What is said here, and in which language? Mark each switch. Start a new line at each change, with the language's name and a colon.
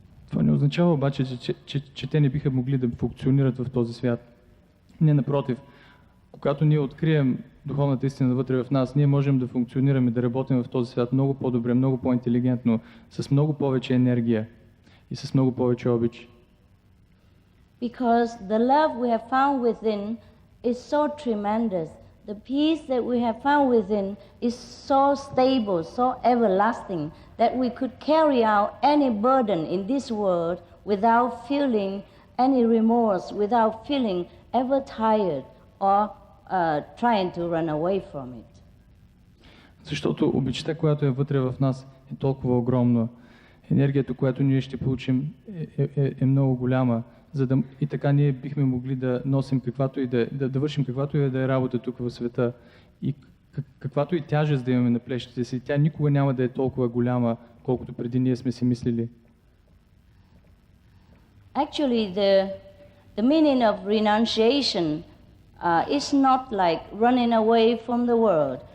Bulgarian: Това не означава обаче, че те не биха могли да функционират в този свят. Не, напротив, когато ние открием духовната истина вътре в нас, ние можем да функционираме, да работим в този свят много по-добре, много по-интелигентно, с много повече енергия и с много повече обич.
English: Because the love we have found within is so tremendous. The peace that we have found within is so stable, so everlasting, that we could carry out any burden in this world without feeling any remorse, without feeling ever tired or trying to run away from it.
Bulgarian: Защото обичта, която е вътре в нас, е толкова огромна. Енергията, която ние ще получим, е много голяма. И така ние бихме могли да носим каквато и да вършим каквато и да е работа тук в света. И каквато и тяжест да имаме на плещите си, тя никога няма да е толкова голяма, колкото преди ние сме си мислили.
English: Actually, the meaning of renunciation is not like running away from the world.